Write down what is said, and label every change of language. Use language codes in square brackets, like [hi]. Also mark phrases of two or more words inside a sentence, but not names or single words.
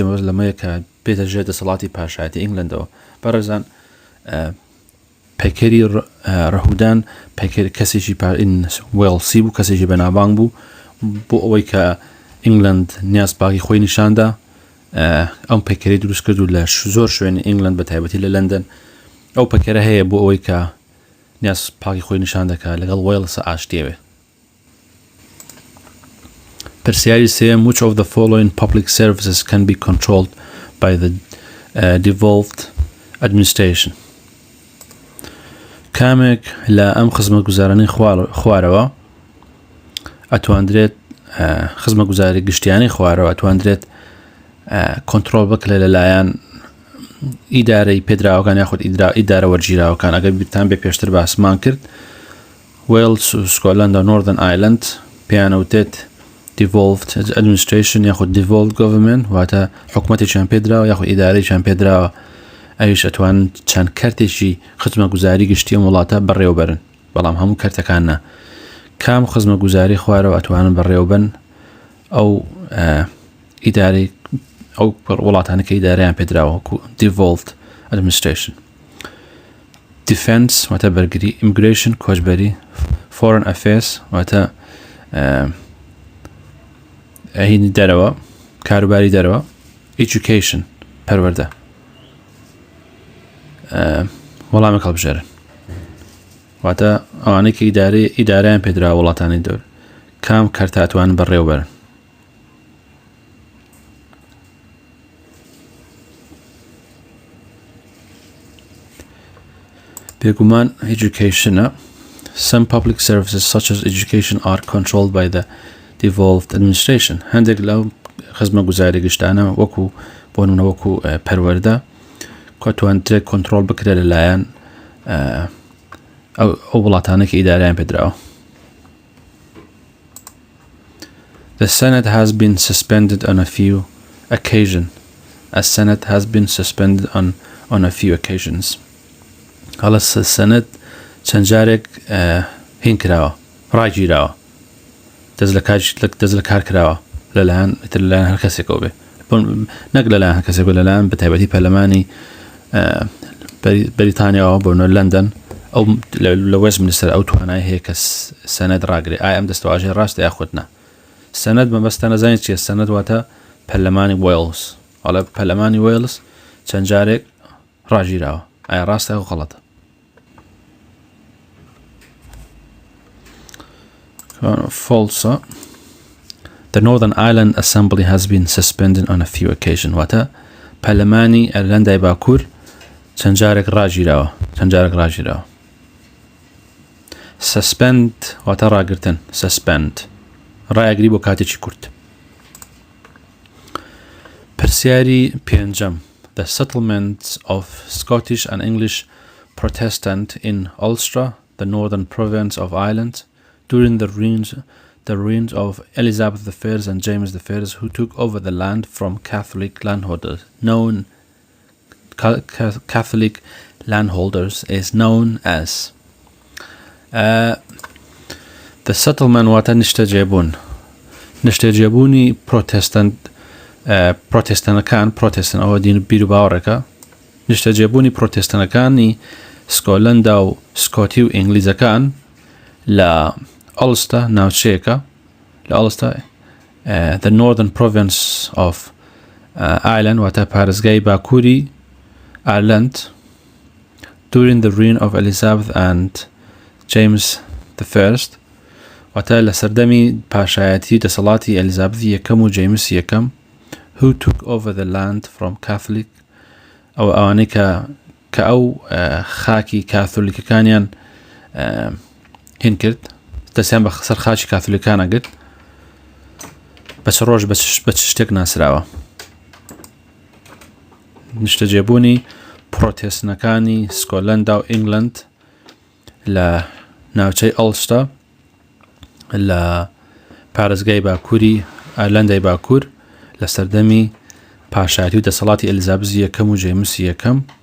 [ckb] مەبەست لەمەیە کە بێتە ژێر دەسەڵاتی پاشایەتی ئینگلندەوە. بەڕێزان پەیکەری ڕەهودان پەیکەری کەسێکی وێڵسی بوو، کەسێکی بەناوبانگ بوو بۆ ئەوەی کە ئینگلند نیاز پاکی خۆی نیشاندا. ئەم پەیکەری دروست کرد و لە زۆر شوێنی ئینگلند بە تایبەتی لە لەندەن ئەو پەیکەرە هەیە بۆ ئەوەی کە نیاز پاکی خۆی نیشان دەکات لەگەڵ وێڵسە ئاشتیەوێ. پرسیاری سێم. [en] Which of the following public services can be controlled by the devolved administration? [ckb] کامێک لە ئەم خزمەتگوزارانەی خوارەوە ئەتواندرێت خزمەتگوزاری گشتیانی خوارەوە ئەتواندرێت کۆنتڕۆڵ بکرێت لەلایەن ئیدارەی پێدراوەکان یاخود ئیدارە وەرگیراوەکان. ئەگەر بیرتان بێ پێشتر باسمان کرد وێلز و سکۆتلەند و نۆرثern ئایلند پێیانەوتێت [en] devolved administration [ckb] یاخود [en] devolved government [ckb] واتە حکومەتێکیان پێدراوە یاخود ئیدارەیەکیان پێدراوە ئەویش ئەتوانن چەند کەرتێکی خزمەتگوزاری گشتی ئەم وڵاتە بەڕێوەبەرن بەڵام هەموو کەرتەکان نا. کام خزمەتگوزاری خوارەوە ئەتوانن بەڕێوەبن ئەو ئیدارەی ئەو وڵاتانە کە ئیدارەیان پێدراوە وەکو [en] devolved administration. [ckb] Defense واتە بەرگری. Immigration کۆچبەری. [en] Foreign affairs [ckb] واتە ئەهینی دەرەوە کاروباری دەرەوە. Education پەروەردە. وەڵامی هەڵبژێرن واتە ئەوانەی کە ئیدارەیان پێدراوە وڵاتانی دەور کام کەرتە ئەتوانن بەڕێوەبەرن. بێگومان education. [en] Some public services such as education are controlled by the devolved administration. [ckb] هەندێک لەو خزمەتگوزاری گشتانە وەکو بۆ نمونە وەکو پەروەردە کۆتوانترێت کۆنتڕۆڵ بکرێت لەلایەن ئەو وڵاتانە کە ئیدارەیان پێدراوە. [en] The Senate has been suspended on a few occasions. A Senate has been suspended on a few occasions. [ckb] هەڵە سەنەت چەند جارێک هین کراوە ڕاگیراوە دەست لە کار کراوە لەلایەن هەر کەسێکەوە بێ نەک لەلایەن هەر کەسێک لەلایەن بە تایبەتی پەرلەمانی بەریتانیاوە بۆ لەندەن ئەو لە وێستمینستەر ئەو توانای هەیە کە سەنەت ڕاگرێت. ئایا ئەم دەستەواژەیە ڕاستە یاخود نا؟ سەنەت مەبەستە نەزانیت چیە؟ سەنەت واتە پەرلەمانی وێڵز. هەڵە پەرلەمانی وێڵز چەند جارێک ڕاگیراوە. ئایا ڕاستە ئەو غەڵەتە؟ false. [en] The Northern Ireland Assembly has been suspended on a few occasions. [ckb] واتە پەرلەمانی ئایرلەندای باکوور چەند جارێک ڕاگیراوە. Suspend واتە ڕاگرتن. Suspend ڕایەگری بۆ کاتێکی کورت. پرسیاری پێنجەم. [en] The settlements of Scottish and English Protestant in Ulster, the northern province of Ireland, during the reigns of Elizabeth I and James I, who took over the land from Catholic landholders, is known as the settlement [ckb] واتە نیشتەجێبوونی پرۆتێستانەکان ئەوە دین بیر و باوەڕێکە نیشتەجێبوونی پرۆتێستانەکانی سکۆتلەندا و سکۆتی و ئینگلیزەکان لە ئەڵستە ناوچەیەکە لە ئەڵستە [en] the northern province of Ireland [ckb] واتە پارێزگای باکووری ئایرلەند [en] during the reign of Elizabeth and James I [ckb] واتە لە سەردەمی پاشایەتی دەسەڵاتی ئەلیزابەتی یەکەم و جەیمس یەکەم [en] who took over the land from Catholic [ckb] ئەوانەی کە ئەو خاکی کاتۆلیکەکانیان هین کرد دەستیان بە سەر خاکی کاتۆلیکانە گرت بە چ ڕۆژ بە چ شتێک ناسراوە. نیشتەجێبوونی پرۆتێستانەکانی سکۆتلەندا و ئینگلند لە ناوچەی ئەڵستە لە پارێزگای باکووری ئایرلەندای باکوور لە سەردەمی پاشایەتی و دەسەڵاتی ئەلیزابەتی یەکەم و جەیمس یەکەم